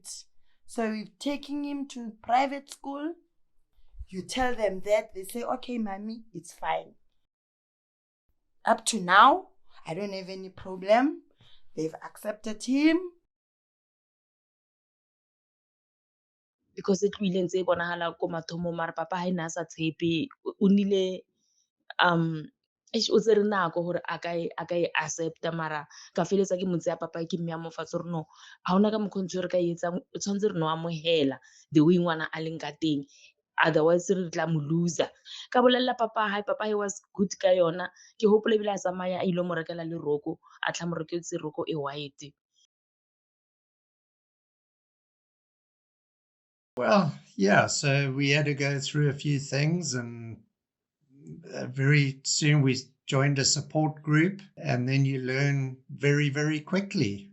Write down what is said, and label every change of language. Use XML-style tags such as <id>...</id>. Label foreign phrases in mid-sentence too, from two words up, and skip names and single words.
<en>So we're taking him to private school. You tell them that, they say, okay, mommy, it's fine. Up to now, I don't have any problem. They've accepted him.</en> <st>Because it really ntse bonahala ko mathomo mara papa ha ina sa tshepe o nile o tsere nako hore a ka e accepta mara ka feletsa ke motse ya papa ke mme ya mo fatsa re no ha ona ka mokhontse re ka etsang o tshwantse re no amohela</st> <en>the way</en> <st>ngwana a leng ka teng, otherwise re tla mo loser. Ka bolella papa</st> <en>he was good</en> <st>ka yona, ke hopole bila a tsamaya a ile mo rekela le roko a tla mo reketse roko e white.</st> <en>Well, yeah, so we had to go through a few things and very soon we joined a support group, and then you learn very, very quickly.</en>